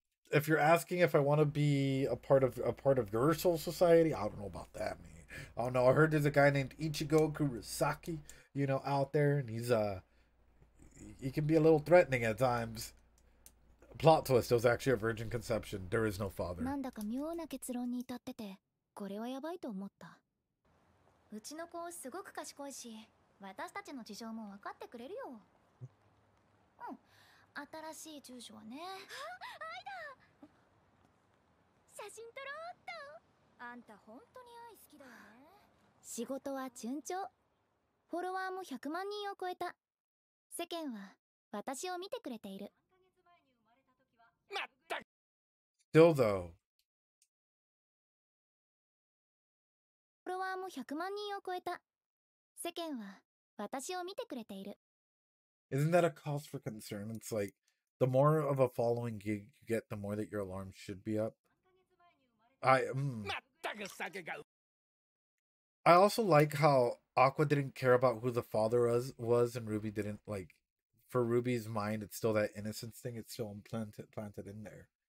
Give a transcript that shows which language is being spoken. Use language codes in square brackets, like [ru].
[en] If you're asking if I want to be a part of your Soul Society, I don't know about that, man. I don't know. I heard there's a guy named Ichigo Kurosaki, out there, and he can be a little threatening at times. Plot twist: it was actually a virgin conception. There is no father. [ja] なんだか妙な結論に至ってて、これはやばいと思った。うちの子すごく賢いし、私たちの事情も分かってくれるよ。うん、新しい住所はね。あ、愛だ。写真撮ろうっと。あんた本当に愛好きだよね。仕事は順調。フォロワーも100万人を超えた。世間は私を見てくれている。まったく。 [en] Still though. [ja] フォロワーも100万人を超えた。世間は私を見てくれている。 [en] Isn't that a cause for concern? It's like the more of a following you get, the more that your alarm should be up. I also like how Aqua didn't care about who the father was and Ruby didn't. Like, for Ruby's mind, it's still that innocence thing. It's still planted in there.